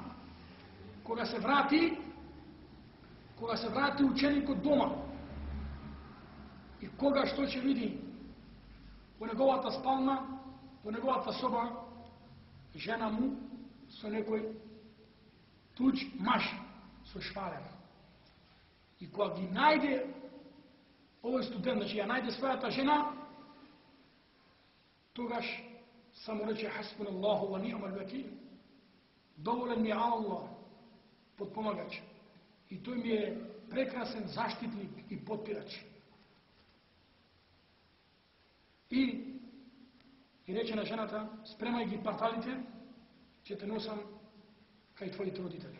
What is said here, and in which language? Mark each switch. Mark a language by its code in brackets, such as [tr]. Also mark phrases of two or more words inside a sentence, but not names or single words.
[mk] Кога се врати ученикот дома, и кога што ќе види во неговата спална, во неговата соба, жена му со некој туѓ маж со шпалер. И кога ги најде овој студент, значи ја најде својата жена, тогаш само рече [ar] حسبنا الله ونعم الوكيل. [mk] Доволен ми е Аллах, подпомагач. И тој ми е прекрасен заштитник и подпирач. И рече на жената, спремај ги парталите, ќе те носам кај твоите родители.